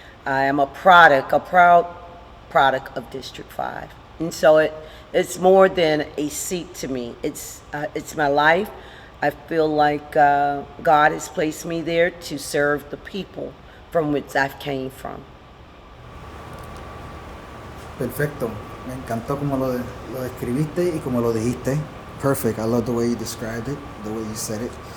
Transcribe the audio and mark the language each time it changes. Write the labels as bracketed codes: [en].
[en] I am a proud product of District 5. And so it's more than a seat to me. It's my life. I feel like God has placed me there to serve the people from which I've came from. [es] Perfecto. Me encantó como lo describiste y como lo dijiste. [en] Perfect. I love the way you described it, the way you said it.